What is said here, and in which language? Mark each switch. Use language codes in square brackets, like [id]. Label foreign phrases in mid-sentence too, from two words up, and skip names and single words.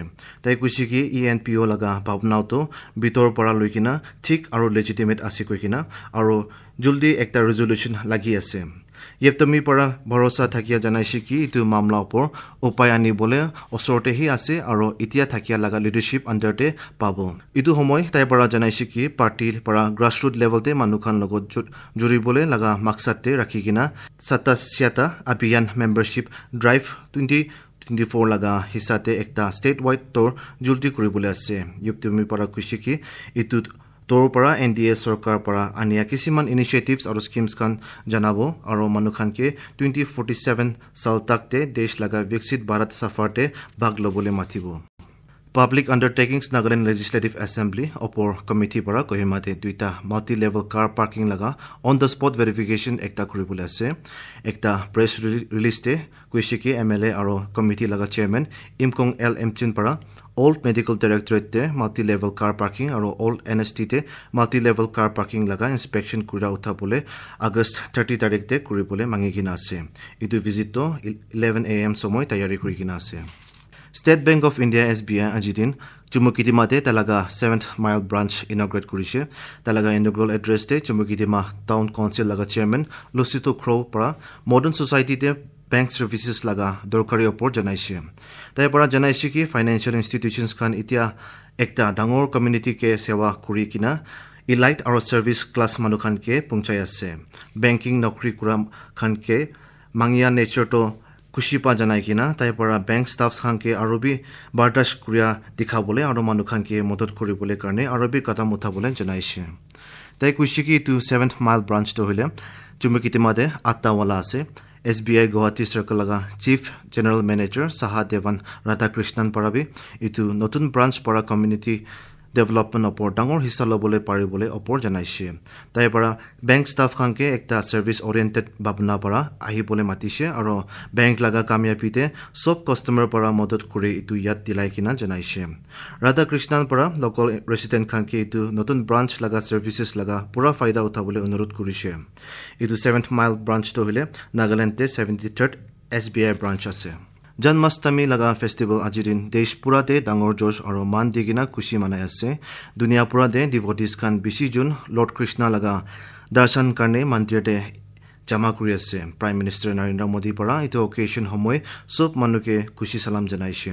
[nag] Tai kuishiki ENPO laga bhavnao to bitor para loikina thik aro legitimate ase koikina aro juldi ekta resolution lagi ase. Yeptomi para bharosa thakia janaisi ki itu mamla opor upai anibole osorte hi ase aro itia thakia laga leadership under te pabo. Itu homoy tai para janaisi ki party para [en] grassroots level [nag] te manukhan logot juribole laga maksat te rakhikina satasyata abhiyan [en] membership drive 2024 [nag] laga hisate ekta [en] statewide tour [nag] julti kuribole ase. Yeptomi para kushiki itu Tor para NDA Sarkar para ania kisiman initiatives aro schemes kan janabo aro manukhan ke 2047 sal takte desh laga Viksit Bharat Safar te bhag lobole mathibo. Public Undertakings Nagaland Legislative Assembly opor committee para Kohima te duita [en] multi-level car parking [nag] laga [en] on the spot verification [nag] ekta kuribole ase. Ekta [en] press release [nag] te kuishiki MLA aro committee laga chairman Imkong L Mchin para Old Medical Directorate te [en] multi-level car parking [nag] aro Old NST te [en] multi-level car parking [nag] laga inspection kura uthapole August 30 tarik te kuribole mangigina ase. Itu visit to 11 AM somoy tayari kurigina ase. State Bank of India SBI ajidin Chumukitima te talaga 7th Mile branch inaugurate kurishe. Talaga [en] inaugural address [nag] te Chumukitima Town Council laga chairman Lucito Crow para [en] Modern Society [nag] te [en] bank services [nag] laga dorkari opor janaishe. Tai para janaishe ki [en] financial institutions [nag] kan itia ekta dangor community ke sewa kuri kina elite aro [en] service class [nag] manukhan ke pungchai ase. Banking nokri kuram khan ke mangia nature to kushipa janai kina tai para [en] bank staffs [nag] khan ke arobi bardash kuria dikhabole aro manukhan ke modot kuribole karne arobi kadam uthabole janaishe. Tai kushiki to 7th Mile branch to hile Chumukitima de atta wala ase. SBI Guwahati Circle laga [en] Chief General Manager [nag] Sahadevan Radhakrishnan parabi itu notun branch para [en] community development [nag] opor dangor hissa lobole paribole opor janaishe. Tai para [en] bank staff [nag] khanke ekta [en] service oriented [nag] babna para ahibole matishe aro bank laga kamyapite sob customer para modot kure itu yat dilai kina janaishe. Radhakrishnan para [en] local resident [nag] khanke itu notun branch laga services laga pura faida uthabole onurod kurishe. Itu 7th Mile branch to hile Nagaland te 73rd SBI branch ase. Janmashtami laga festival ajirin desh pura de dangor josh aro man digina kushi manai ase. Dunia pura de devotees kan bishi jun Lord Krishna laga darshan karne mandir de jama kuri ase. Prime Minister Narendra Modi para ito occasion homoy sob manuke kushi salam janaishe.